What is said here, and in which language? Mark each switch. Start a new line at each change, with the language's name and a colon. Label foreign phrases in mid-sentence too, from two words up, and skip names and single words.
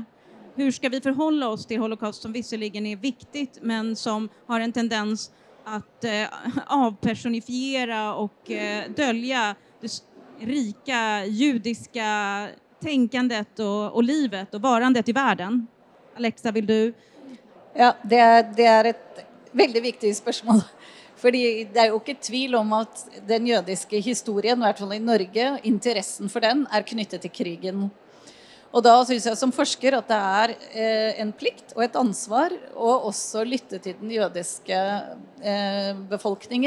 Swedish: Hur ska vi förhålla oss till Holocaust, som visserligen är viktigt men som har en tendens att avpersonifiera och dölja det rika judiska tänkandet och livet och varandet i världen? Alexa, vill du?
Norwegian: Ja, det er et veldig viktig spørsmål. Fordi det er jo ikke tvil om at den jødiske historien, i hvert fall i Norge, interessen for den er knyttet til krigen. Og da synes jeg som forsker at det er en plikt og et ansvar å også lytte til den jødiske befolkningen.